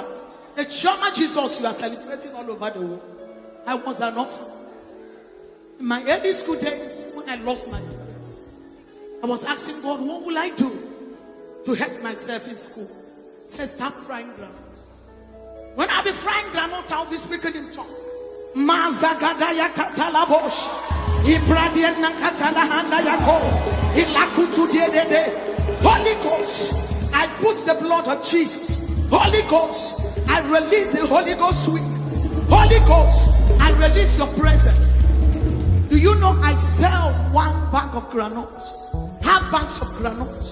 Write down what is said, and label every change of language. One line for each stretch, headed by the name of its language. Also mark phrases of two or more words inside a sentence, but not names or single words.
English: The Choma Jesus you are celebrating all over the world, I was an orphan. In my early school days, when I lost my parents, I was asking God, what will I do to help myself in school? He said, start frying granules. When I'll be frying granules, I'll be speaking in tongues. Mazagadaya katalabosh. Ibradiana katalahanda yako. Ilakutu diedede. Holy Ghost, I put the blood of Jesus. Holy Ghost, I release the Holy Ghost sweets. Holy Ghost, I release your presence. Do you know I sell 1 bag of granules? Half bags of granules.